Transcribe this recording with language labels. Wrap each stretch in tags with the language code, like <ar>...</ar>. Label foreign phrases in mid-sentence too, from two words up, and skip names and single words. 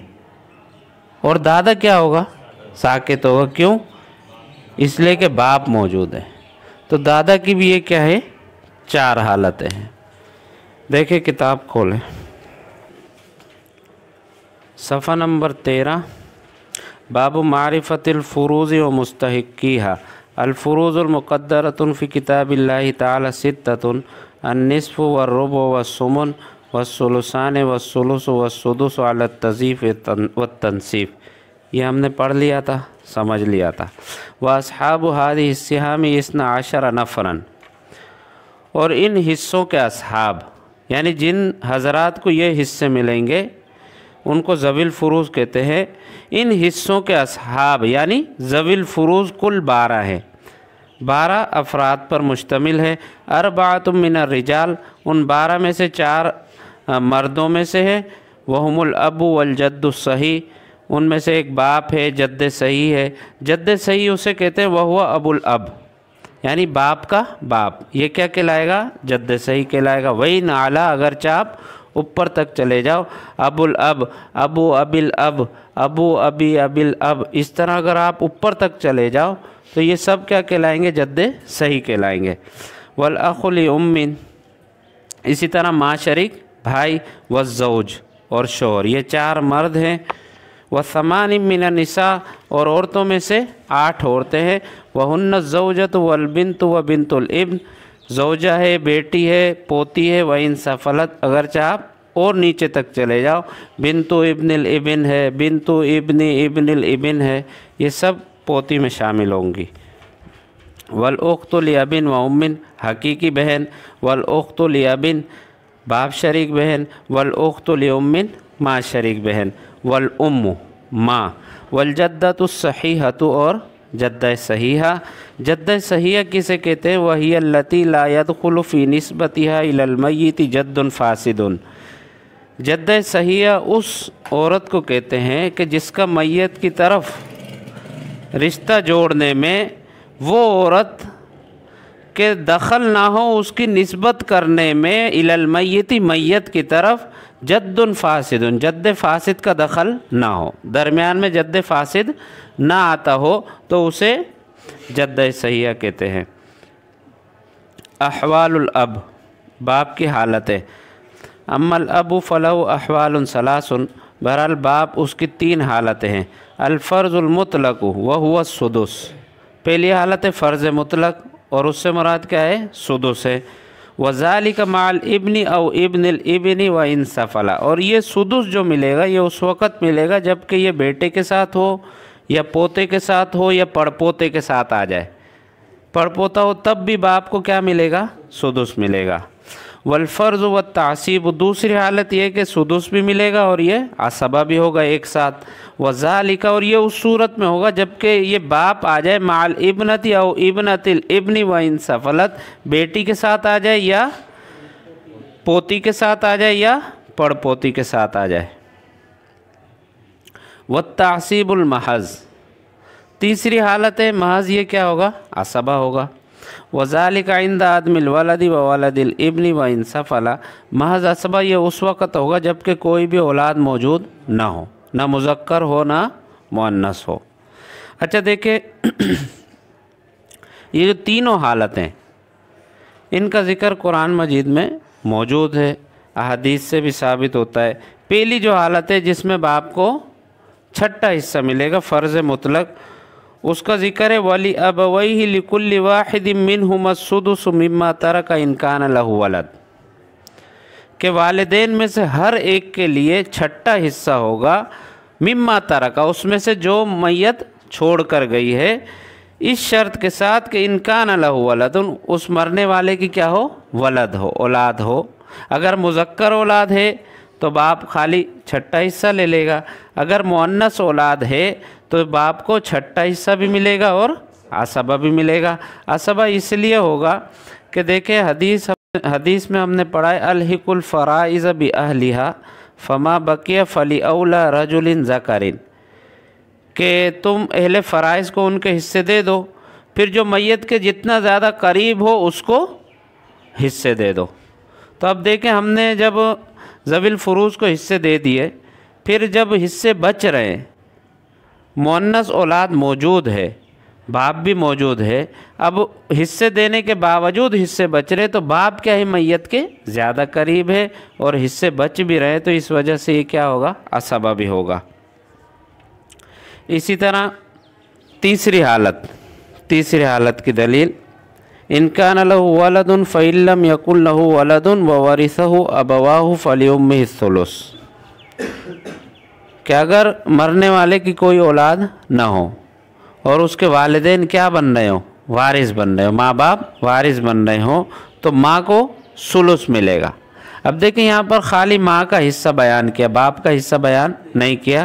<ur>اور دادا کیا ہوگا؟ ساقط ہوگا۔ کیوں? اس لیے کہ باپ موجود ہے۔ تو دادا کی بھی یہ کیا ہے? 4 حالتیں ہیں۔ دیکھیے، کتاب کھولیں، صفحہ نمبر 13,</ur> <ar>باب معرفة الفروض ومستحقيها. الفروض المقدرة في كتاب الله تعالى ستة النصف والربع والثمن والثلثان والثلث والسدس على التضعيف والتنصيف.</ar> <ur>یہ ہم نے پڑھ لیا تھا، سمجھ لیا تھا.</ur> <ar>وأصحاب هذه السهام 12 نفرا,</ar> <ur>اور ان حصوں کے اصحاب یعنی جن حضرات کو یہ حصے ملیں گے ان کو ذوی الفروض کہتے ہیں. ان حصوں کے اصحاب یعنی ذوی الفروض کل 12 ہیں، 12 افراد پر مشتمل ہے.</ur> <ar>أربعة من الرجال,</ar> <ur>ان 12 میں سے 4 مردوں میں سے ہے.</ur> <ar>وهم الأب والجد الصحيح,</ar> <ur>ان میں سے ایک باپ ہے، جد صحیح ہے. جد صحیح اسے کہتے ہیں</ur> <ar>وهو أب الأب,</ar> <ur>یعنی باپ کا باپ. یہ کیا کہلائے گا؟ جد صحیح کہلائے گا. وہی نالا اگر چاپ اوپر تک چلے جاؤ,</ur> <ar>أب الأب، أبو أبي الأب، أبو أبي أبي الأب,</ar> <ur>اس طرح اگر آپ اوپر تک چلے جاؤ تو یہ سب کیا کہلائیں گے? جد صحیح کہلائیں گے.</ur> <ar>والأخ لأم,</ar> <ur>اسی طرح ماں شریک بھائی,</ur> <ar>والزوج</ar> <ur>اور شوہر، یہ 4 مرد ہیں.</ur> <ar>وثمان من النساء,</ar> <ur>اور عورتوں میں سے 8 عورتیں ہیں.</ur> <ar>وهن الزوجة والبنت وبنت الابن,</ar> <ur>زوجہ ہے، بیٹی ہے، پوتی ہے,</ur> <ar>وإن سفلت,</ar> <ur>اگر چاہ اور نیچے تک چلے جاؤ,</ur> <ar>بنت ابن الابن</ar> <ur>ہے,</ur> <ar>بنت ابن ابن الابن</ar> <ur>ہے، یہ سب پوتی میں شامل ہوں گی.</ur> <ar>والأخت لأب وأم,</ar> <ur>حقیقی بہن,</ur> <ar>والأخت لأب,</ar> <ur>باپ شریک بہن,</ur> <ar>والأخت لأم,</ar> <ur>ماں شریک بہن,</ur> <ar>والأم,</ar> <ur>ماں,</ur> <ar>والجدة الصحيحة,</ar> <ur>اور جدہ صحیحہ. جدہ صحیحہ کسے کہتے ہیں?</ur> <ar>وهي التي لا يدخل في نسبتها إلى الميت جد فاسد.</ar> <ur>جدہ صحیحہ اس عورت کو کہتے ہیں کہ جس کا میت کی طرف رشتہ جوڑنے میں وہ عورت کے دخل نہ ہو، اس کی نسبت کرنے میں</ur> <ar>إلى الميت,</ar> <ur>میت کی طرف,</ur> <ar>جد فاسد,</ar> <ur>جد فاسد کا دخل نہ ہو، درمیان میں جد فاسد نہ آتا ہو تو اسے جد صحیحہ کہتے ہیں.</ur> <ar>أحوال الأب,</ar> <ur>باپ کی حالتیں.</ur> <ar>أما الأب فله أحوال ثلاث,</ar> <ur>بہرحال باپ اس کی 3 حالتیں ہیں.</ur> <ar>الفرض المطلق وهو السدس,</ar> <ur>پہلی حالت ہے فرض مطلق اور اس سے مراد کیا ہے؟ سدس ہے.</ur> <ar>وذلك مع الابن أو ابن الابن وإن سفل,</ar> <ur>اور یہ سدس جو ملے گا یہ اس وقت ملے گا جبکہ یہ بیٹے کے ساتھ ہو یا پوتے کے ساتھ ہو یا پڑپوتے کے ساتھ آ جائے. پڑپوتا ہو تب بھی باپ کو کیا ملے گا? سدس ملے گا.</ur> <ar>والفرض والتعصيب,</ar> <ur>دوسری حالت یہ کہ سدس بھی ملے گا اور یہ عصبہ بھی ہوگا ایک ساتھ. وذلک، اور یہ اس صورت میں ہوگا جبکہ یہ باپ آ جائے</ur> <ar>مع البنت أو بنت الابن وإن سفلت,</ar> <ur>بیٹی کے ساتھ آ جائے یا پوتی کے ساتھ آ جائے یا پڑپوتی کے ساتھ آ جائے.</ur> <ar>والتعصيب المحض,</ar> <ur>تیسری حالت ہے محض، یہ کیا ہوگا? عصبہ ہوگا.</ur> <ar>وذلك عند عدم الولد وولد الابن وإن سفل,</ar> <ur>محض عصبہ یہ اس وقت ہوگا جبکہ کوئی بھی اولاد موجود نہ ہو، نہ مذکر ہو نہ مؤنث ہو. اچھا دیکھیے یہ جو تینوں حالتیں ان کا ذکر قرآن مجید میں موجود ہے، احادیث سے بھی ثابت ہوتا ہے. پہلی جو حالت ہے جس میں باپ کو چھٹا حصہ ملے گا، فرض مطلق، اس کا ذکر ہے</ur> <ar>ولأبويه لكل واحد منهما السدس مما ترك إن كان له ولد,</ar> <ur>کے والدین میں سے ہر ایک کے لیے چھٹا حصہ ہوگا,</ur> <ar>مما ترك,</ar> <ur>اس میں سے جو میت چھوڑ کر گئی ہے، اس شرط کے ساتھ کہ</ur> <ar>إن كان له ولد,</ar> <ur>اس مرنے والے کی کیا ہو? ولد ہو، اولاد ہو. اگر مذکر اولاد ہے تو باپ خالی چھٹا حصہ لے لے گا، اگر مؤنث اولاد ہے تو باپ کو چھٹا حصہ بھی ملے گا اور عصبہ بھی ملے گا. عصبہ اس لیے ہوگا کہ دیکھیں حدیث میں ہم نے پڑھا ہے</ur> <ar>ألحقوا الفرائض بأهلها فما بقي فلأولى رجل ذكر,</ar> <ur>کہ تم اہل فرائض کو ان کے حصے دے دو، پھر جو میت کے جتنا زیادہ قریب ہو اس کو حصے دے دو. تو اب دیکھیں ہم نے جب ذوی الفروض کو حصے دے دیے، پھر جب حصے بچ رہے ہیں، مؤنث اولاد موجود ہے، باپ بھی موجود ہے، اب حصے دینے کے باوجود حصے بچ رہے تو باپ کیا ہے? میت کے زیادہ قریب ہے اور حصے بچ بھی رہے تو اس وجہ سے یہ کیا ہوگا? عصبہ بھی ہوگا۔ اسی طرح تیسری حالت کی دلیل,</ur> <ar>إن كان له ولد فإن لم يكن له ولد وورثه أبواه فلأمه الثلث,</ar> <ur>کہ اگر مرنے والے کی کوئی اولاد نہ ہو اور اس کے والدین کیا بن رہے ہو? وارث بن رہے ہو، ماں باپ وارث بن رہے ہو، تو ماں کو ثلث ملے گا. اب دیکھیے یہاں پر خالی ماں کا حصہ بیان کیا، باپ کا حصہ بیان نہیں کیا.</ur>